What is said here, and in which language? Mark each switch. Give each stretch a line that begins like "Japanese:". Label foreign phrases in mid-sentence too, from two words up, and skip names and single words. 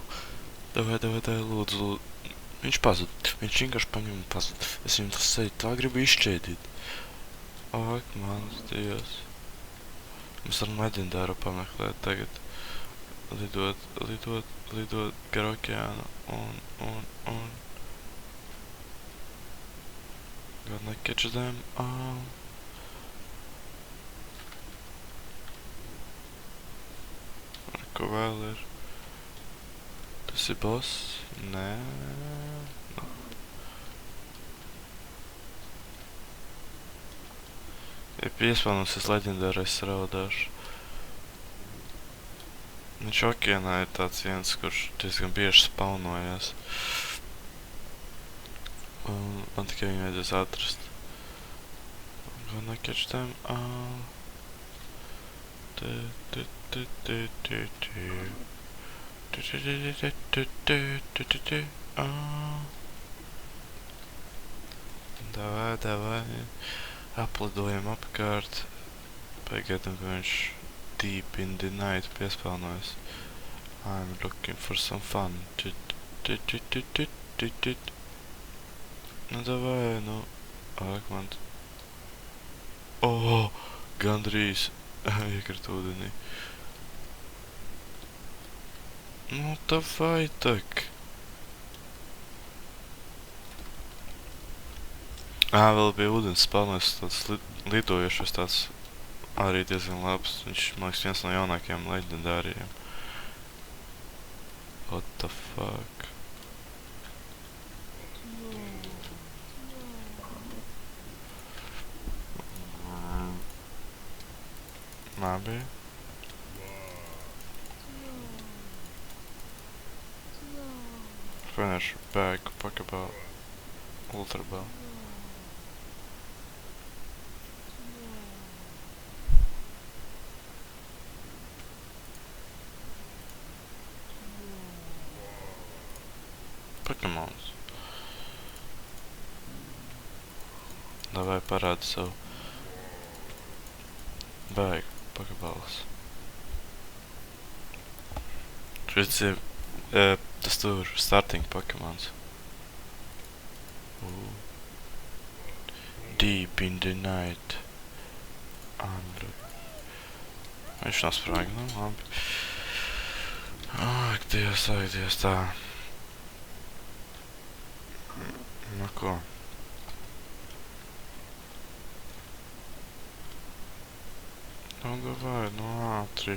Latvian: Davai, lūdzu. Viņš pazud. Viņš vienkārši paņem un pazud. Es viņam tas seju tā gribu izšķēdīt. Ak, mans Dievs. Mēs varam leģendāru pameklēt tagad. Lidot gar okeānu un...
English: Gonna catch them all.
Latvian: Ko vēl ir? Tas ir boss? Nē. Ja piespaunusies leģendārais raudāšu. Viņš okeānā ir tāds viens, kurš diezgan bieži spaunojās. Man tikai viņu vajadzēs atrast.
English: Gonna catch them all.
Latvian: Davai. Aplidojam apkārt. Pagaidām, ka viņš
English: deep in the night
Latvian: piespaunojas.
English: I'm looking for some fun.
Latvian: Nu, davai, nu. Ak, man... Gandrīz. Iekrit ūdenī. Nu, davai tak. Vēl bija ūdens spēlēs tāds lidojošs tāds arī diezgan labs. Viņš, man liekas, viens no jaunākajiem leģendāriem.
English: What the fuck? Labi. Finish bag, Pokeball, Ultra Ball.
Latvian: Pokemons. Davai parādi savu bag, Pokeballs. Šis ir tas tur starting Pokemons.
English: Deep in the night.
Latvian: Viņš nav sprāgi, nu labi. Ak, Dievs, tā. Nu ko? Nu davai, nu ātri.